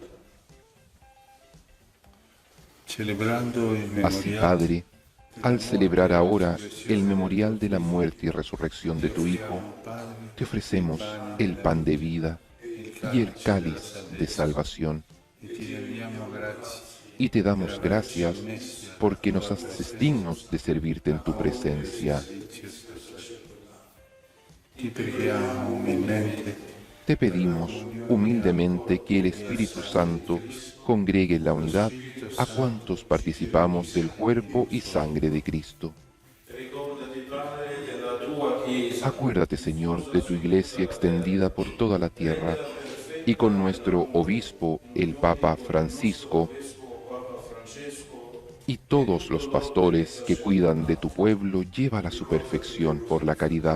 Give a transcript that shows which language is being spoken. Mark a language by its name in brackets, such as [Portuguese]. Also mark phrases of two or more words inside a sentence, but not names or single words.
[Italian] Celebrando il [Spanish] Así, [Italian] memoriale [Spanish] Padre, al celebrar ahora el memorial de la muerte y resurrección de tu Hijo, te ofrecemos el pan de vida y el cáliz de salvación. [Italian] ti rendiamo grazie [Spanish] Y te damos gracias porque nos haces dignos de servirte en tu presencia. [Italian] ti preghiamo umilmente [Spanish] Te pedimos humildemente que el Espíritu Santo congregue en la unidad a cuantos participamos del cuerpo y sangre de Cristo. Acuérdate, Señor, de tu Iglesia extendida por toda la tierra y con nuestro obispo, el Papa Francisco, y todos los pastores que cuidan de tu pueblo, llévala a su perfección por la caridad.